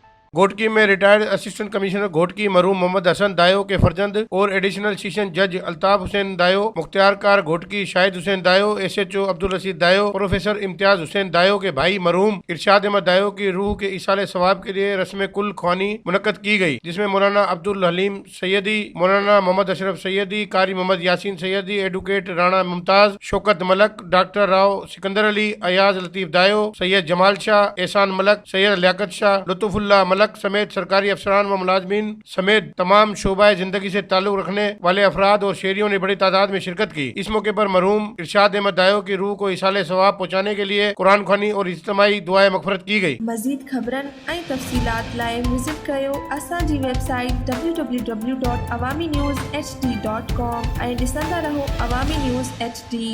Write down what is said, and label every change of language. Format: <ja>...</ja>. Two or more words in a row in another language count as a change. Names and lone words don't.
<ur>گھوٹکی میں</ur> <en>retired Assistant Commissioner</en> <ur>گھوٹکی مرحوم محمد حسن دایو کے فرزند اور</ur> <en>Additional Sessions Judge</en> <ur>الطاف حسین دایو، مختیارکار گھوٹکی شاہد حسین دایو، SHO عبدالرشید दायो, پروفیسر امتیاز حسین دایو کے بھائی مرحوم ارشاد احمد دایو کی روح کے ایصال ثواب کے لیے رسم قل خوانی منعقد کی گئی، جس میں مولانا عبدالحلیم سعیدی، مولانا محمد اشرف سعیدی، قاری محمد یاسین سعیدی، ایڈووکیٹ رانا ممتاز، شوکت ملک، ڈاکٹر راؤ سکندر علی، ایاز لطیف دایو، سید جمال شاہ، احسان ملک، سید لیاقت شاہ، لطف اللہ ملک سمیت سرکاری افسران و ملازمین سمیت تمام شعبۂ زندگی سے تعلق رکھنے والے افراد اور شہریوں نے بڑی تعداد میں شرکت کی. اس موقع پر مرحوم ارشاد احمد دایو کی روح کو ایصال ثواب پہنچانے کے لیے قرآن خوانی اور اجتماعی دعائے مغفرت کی گئی.</ur> <sd>मज़ीद ख़बरनि ऐं तफ़सीलात लाइ विज़िट कयो असांजी वेबसाइट www.awamiNewsHD.com ऐं ॾिसंदा रहो अवामी न्यूज़ HD।</sd>